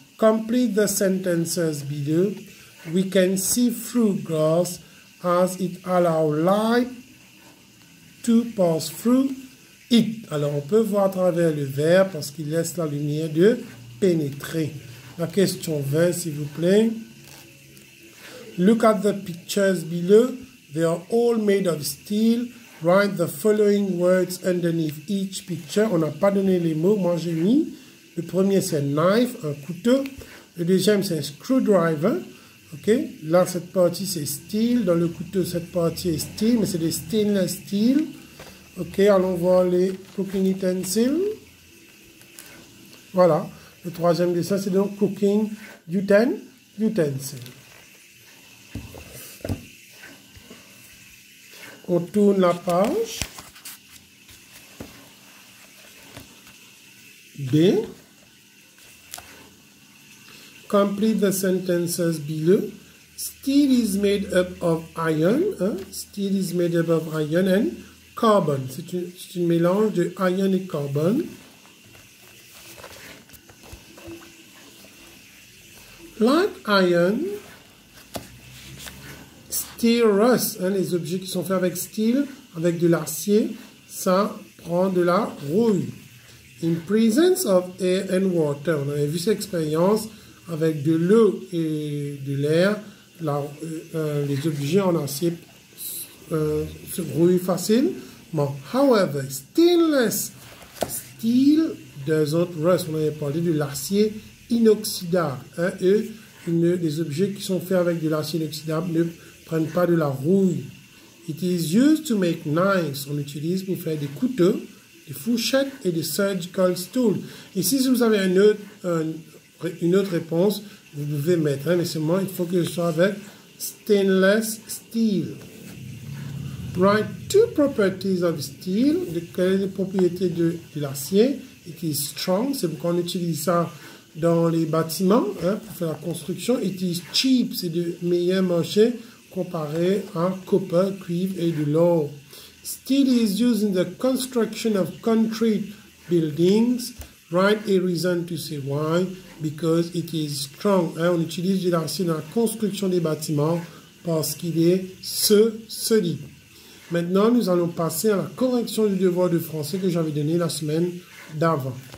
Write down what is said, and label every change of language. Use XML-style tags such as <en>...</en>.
<en>Complete the sentences below. We can see through glass as it allows light to pass through it.</en> <fr>Alors, on peut voir à travers le verre parce qu'il laisse la lumière de pénétrer. La question 20, s'il vous plaît.</fr> <en>Look at the pictures below. They are all made of steel. Write the following words underneath each picture.</en> <fr>On n'a pas donné les mots. Moi, j'ai mis. Le premier, c'est knife, un couteau. Le deuxième, c'est un screwdriver. OK? Là, cette partie, c'est steel. Dans le couteau, cette partie est steel, mais c'est des stainless steel. OK, allons voir les cooking utensils. Voilà. Le troisième dessin, c'est donc cooking utensil. On tourne la page. B.</fr> <en>Complete the sentences below. Steel is made up of iron. Hein? Steel is made up of iron and carbon.</en> <fr>C'est un mélange de iron et carbone.</fr> <en>Like iron, steel rust. Hein?</en> <fr>Les objets qui sont faits avec steel, avec de l'acier, ça prend de la rouille.</fr> <en>In presence of air and water.</en> <fr>On avait vu cette expérience avec de l'eau et de l'air. Les objets en acier se rouillent facilement.</fr> <en>However, stainless steel doesn't rust.</en> <fr>On avait parlé de l'acier inoxydable. Hein, les objets qui sont faits avec de l'acier inoxydable ne prennent pas de la rouille.</fr> <en>It is used to make knives.</en> <fr>On l'utilise pour faire des couteaux, des fourchettes et des surgical tools. Ici, si vous avez une autre réponse, vous pouvez mettre. Hein, mais seulement, il faut que ce soit avec</fr> <en>stainless steel. Write two properties of steel.</en> <fr>Quelles sont les propriétés de l'acier?</fr> <en>It is strong,</en> <fr>c'est pourquoi on utilise ça dans les bâtiments, hein, pour faire la construction.</fr> <en>It is cheap,</en> <fr>c'est de meilleur marché comparé à copper, cuivre et de l'or.</fr> <en>Steel is used in the construction of concrete buildings. Write a reason to say why, because it is strong.</en> <fr>Hein, on utilise de l'acier dans la construction des bâtiments parce qu'il est solide. Maintenant, nous allons passer à la correction du devoir de français que j'avais donné la semaine d'avant.</fr>